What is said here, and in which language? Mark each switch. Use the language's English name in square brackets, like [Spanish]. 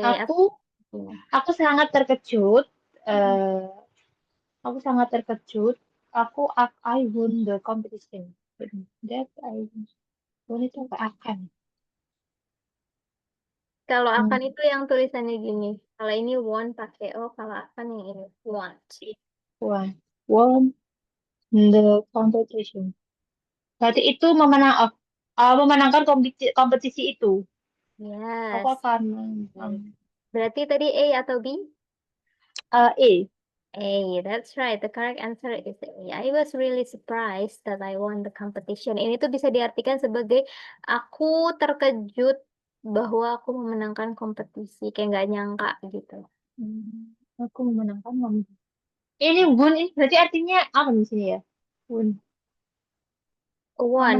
[Indonesian] Aku aku sangat terkejut. eh aku sangat terkejut. [English] I won the competition. That I won [Indonesian] itu apa akan? kalau akan Hmm. itu yang tulisannya gini. Kalau ini want pakai O, kalau akan yang ini want. [English] Won won the competition. [Indonesian] Berarti itu memenangkan kompetisi itu. Aku [English] Yes. [Indonesian] akan menang. Berarti tadi A atau B? E. [English] A, that's right. The correct answer is A. I was really surprised that I won the competition. [Indonesian] Ini tuh bisa diartikan sebagai aku terkejut bahwa aku memenangkan kompetisi. Kayak nggak nyangka gitu. Aku memenangkan kompetisi. Ini won ini berarti artinya apa di sini ya? [English] Won. Won,